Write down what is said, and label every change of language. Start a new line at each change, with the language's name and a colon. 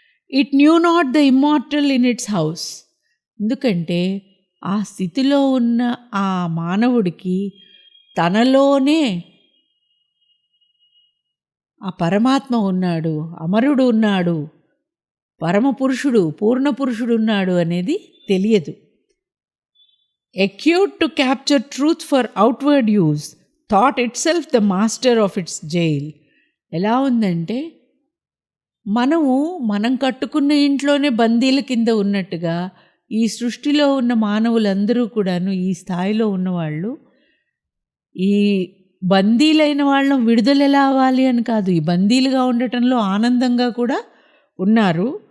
English: It knew not the immortal in its house.
Telugu: ఎందుకంటే ఆ స్థితిలో ఉన్న ఆ మానవుడికి తనలోనే ఆ పరమాత్మ ఉన్నాడు, అమరుడు ఉన్నాడు, పరమపురుషుడు, పూర్ణ పురుషుడు ఉన్నాడు అనేది తెలియదు.
English: Acute to capture truth for outward use, thought itself the master of its jail.
Telugu: ఎలా ఉందంటే మనం కట్టుకున్న ఇంట్లోనే బందీల కింద ఉన్నట్టుగా ఈ సృష్టిలో ఉన్న మానవులందరూ కూడాను, ఈ స్థాయిలో ఉన్నవాళ్ళు, ఈ బందీలైన వాళ్ళం విడుదల ఎలా అవ్వాలి అని కాదు, ఈ బందీలుగా ఉండటంలో ఆనందంగా కూడా ఉన్నారు.